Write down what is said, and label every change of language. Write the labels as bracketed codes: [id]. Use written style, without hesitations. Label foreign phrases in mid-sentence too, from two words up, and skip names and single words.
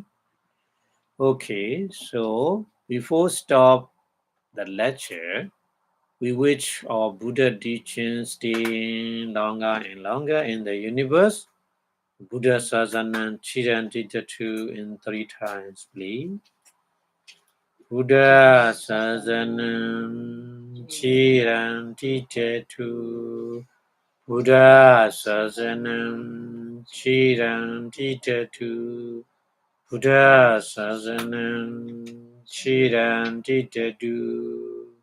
[en] Okay, so before stop the lecture, we wish our Buddha teachings stay longer and longer in the universe. [pi] Buddha Sasanam Chirantitatu [en] in 3 times, please. [pi] Buddha Sasanam Chirantitatu. Buddha Sasanam Chirantitatu. Buddha Sasanam Chirantitatu.